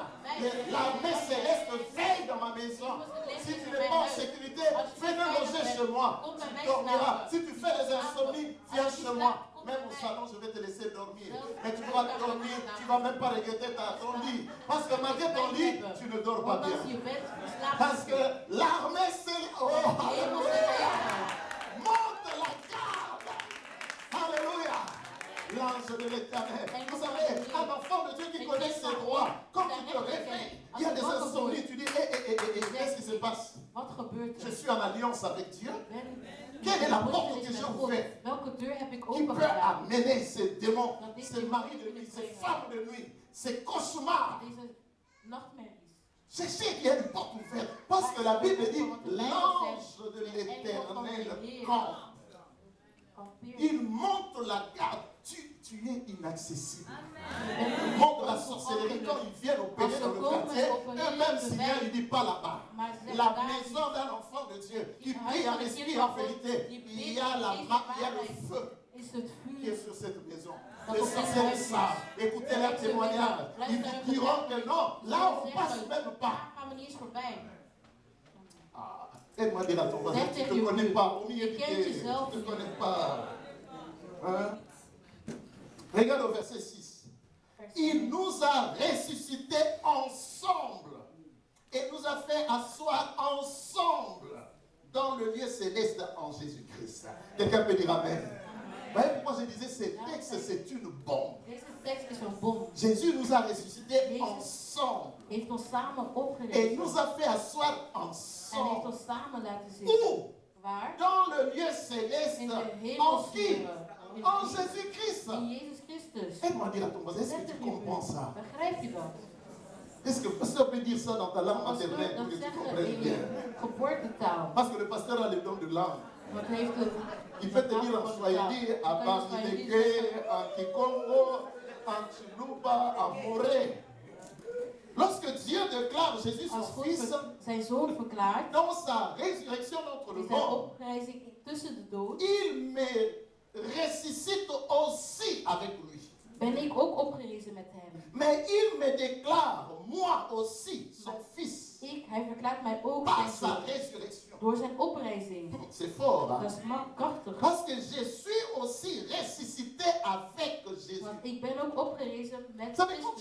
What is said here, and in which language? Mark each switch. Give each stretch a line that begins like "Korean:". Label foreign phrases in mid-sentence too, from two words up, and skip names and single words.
French: L'armée céleste veille dans ma maison. Si tu n'es pas en sécurité, venez loger chez moi. Tu dormiras. Si tu fais des insomnies, viens chez moi. Même au salon, je vais te laisser dormir. Mais tu vas dormir, tu ne vas même pas regretter ton lit. Parce que malgré ton lit, tu ne dors pas
Dutch: Want als
French: bien.
Dutch: je bent geslapen,
French: Parce que l'armée céleste, oh, alléluia, monte la garde. Alléluia. L'ange de l'Éternel. Vous savez, un enfant de Dieu qui connaît ses droits, quand tu te réveilles, il y a des insomnies, tu dis, qu'est-ce qui se passe?
Dutch: Wat gebeurt
French: Je
Dutch: er?
French: suis en alliance avec Dieu.
Dutch: Ben-
French: Quelle est la
Dutch: ben-
French: porte
Dutch: ben-
French: que j'ai
Dutch: ben-
French: ouverte
Dutch: Welke deur heb ik
French: qui peut
Dutch: opengedaan?
French: amener ces démons, ces maris de nuit, ces femmes de nuit, ces cauchemars?
Dutch: Deze nachtmerries.
French: Je sais qu'il y a une porte ouverte. Parce que la Bible dit, l'ange de l'Éternel campe. Il monte la garde. Tu es inaccessible. Il monte la sorcellerie quand ils viennent opérer dans le quartier. Eux-mêmes, Seigneur, il ne dit pas là-bas. La maison d'un enfant de Dieu qui prie en esprit et en vérité. Il y a le feu
Dutch: Is het
French: qui est
Dutch: vuur.
French: sur cette maison. Les sorciers savent. Écoutez leurs témoignages. Ils vous diront que non, là on ne passe même pas.
Dutch: Daar gaan we niet eens voorbij.
French: Ah, aide-moi à dire à ton voisin, tu ne te connais pas. Tu ne te connais pas. Hein? Regarde au verset 6. Il nous a ressuscités ensemble et nous a fait asseoir ensemble dans le lieu céleste en Jésus-Christ. Quelqu'un peut dire Amen. Vous voyez pourquoi je disais ces textes, c'est une bombe.
Dutch: Deze tekst is een bom.
French: Jésus nous a ressuscités ensemble
Dutch: Heeft ons samen
French: et
Dutch: opgericht.
French: nous a fait asseoir
Dutch: En heeft
French: ensemble.
Dutch: ons samen laten zitten.
French: Où?
Dutch: Waar?
French: Dans le lieu céleste.
Dutch: In de
French: En qui?
Dutch: hemelsferen.
French: En Jésus-Christ.
Dutch: In Jezus Christus.
French: Aide-moi à dire à ton voisin, est-ce
Dutch: Zet
French: que tu
Dutch: er nu
French: comprends ça?
Dutch: Begrijp je dat?
French: Est-ce que le pasteur peut dire ça dans ta langue
Dutch: Pastor,
French: maternelle pour
Dutch: dat
French: que tu
Dutch: zeggen
French: comprennes
Dutch: in
French: bien?
Dutch: je geboortetaal.
French: Parce que le pasteur a le don de langue.
Dutch: Want hij heeft de...
French: Il peut te dire en Swahili, à Bamileke, en Kikongo, en Chiluba, en Moré. Lorsque Dieu déclare Jésus
Dutch: Als
French: son
Dutch: God
French: fils,
Dutch: zijn zoon verklaart,
French: dans sa résurrection entre le
Dutch: in zijn
French: mort,
Dutch: oprijzing tussen de dood,
French: il me ressuscite aussi avec lui.
Dutch: ben ik ook opgerezen met hem.
French: Mais il me déclare, moi aussi, son fils,
Dutch: Hij verklaart mij ook
French: par
Dutch: zijn
French: sa
Dutch: zoon
French: résurrection.
Dutch: door zijn oprijzing.
French: C'est fort, hein?
Dutch: Dat is krachtig.
French: Parce que je suis aussi ressuscité avec Jésus.
Dutch: Want ik ben ook opgerezen
French: Vous
Dutch: met
French: savez, quand tu